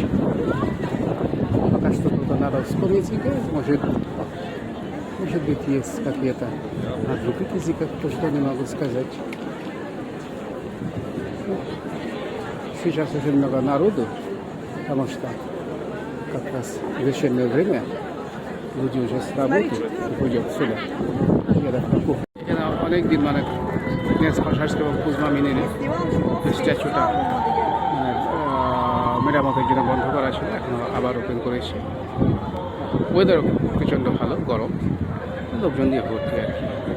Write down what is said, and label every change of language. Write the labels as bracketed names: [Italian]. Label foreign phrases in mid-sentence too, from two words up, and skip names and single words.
[Russian] Пока что только надо вспомнить язык, может быть есть какие-то на других языках, то что не могу сказать. Сейчас очень много народу, потому что как раз в вечернее время люди уже с работы ходят сюда. [Bangla] অনেক দিন মানে সংস্কার এবং কুজমা মিনিরে স্ট্যাচুটা মানে মেরামতের জন্য বন্ধ করা ছিল, এখন আবার ওপেন করেছে। ওয়েদারও প্রচণ্ড ভালো, গরম, লোকজন দিয়ে ভর্তি আর কি।